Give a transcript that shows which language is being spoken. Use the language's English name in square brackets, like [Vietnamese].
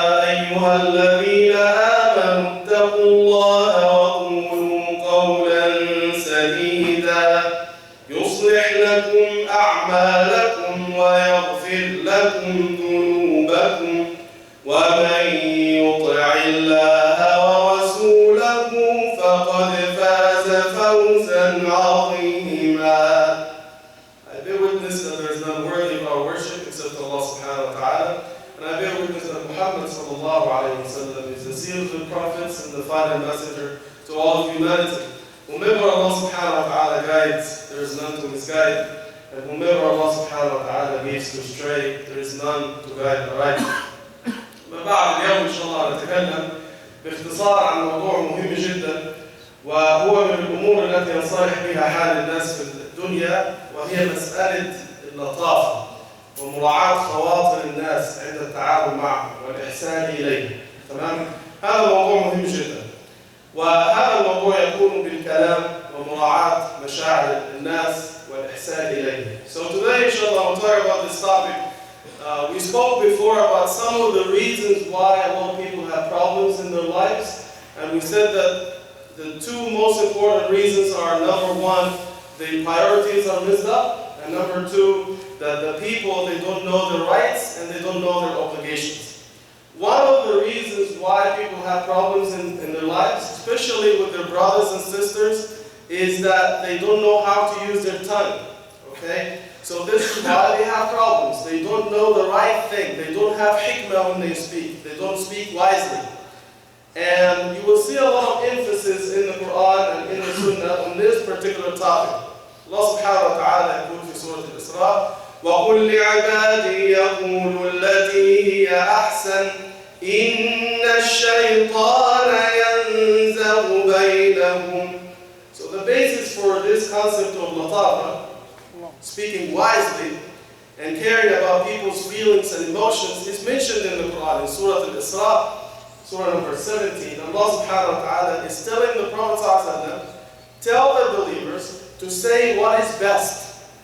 [Arabic] أيها الذين آمنوا اتقوا الله وقولوا قولا سديدا يصلح لكم أعمالكم ويغفر لكم ذنوبكم ومن يطع الله ورسوله فقد فاز فوزا عظيما. [English] I bear witness that there is none worthy of our worship except Allah subhanahu wa ta'ala, and I bear witness that Muhammad sallallahu alayhi wa sallam is the seal of the prophets and the final messenger to all of humanity. Whomever Allah subhanahu wa ta'ala guides, there is none to misguide, and whomever Allah subhanahu wa ta'ala leads to stray, there is none to guide aright. [Arabic] ما بعد اليوم إن شاء الله نتكلم باختصار عن موضوع مهم جدا، وهو من الأمور التي ينصلح بها حال الناس في الدنيا، وهي مسألة اللطافة ومراعاة خواطر الناس عند التعامل معهم والإحسان إليهم. تمام؟ هذا موضوع مهم جدا، وهذا الموضوع يكون بالكلام ومراعاة مشاعر الناس والإحسان إليهم. [English] So today, inshallah, we'll talk about this topic. We spoke before about some of the reasons why a lot of people have problems in their lives, and we said that the two most important reasons are, number one, the priorities are messed up, and number two, that the people, they don't know their rights and they don't know their obligations. One of the reasons why people have problems in their lives, especially with their brothers and sisters, is that they don't know how to use their tongue. Okay? So this is why they have problems. They don't know the right thing. They don't have hikmah when they speak. They don't speak wisely. And you will see a lot of emphasis in the Quran and in the Sunnah on this particular topic. [Arabic] Allah subhanahu wa ta'ala يقول في سورة الإسراء وَقُلْ لِعِبَادِي يَقُولُوا الَّتِي هِيَ أَحْسَنُ إِنَّ الشَّيْطَانَ يَنزَغُ بَيْنَهُمْ. [English] So the basis for this concept of Latafa, speaking wisely and caring about people's feelings and emotions, is mentioned in the Quran in Surah Al-Isra, Surah number 17. Allah subhanahu wa ta'ala is telling the Prophet ﷺ, tell the believers to say what is best.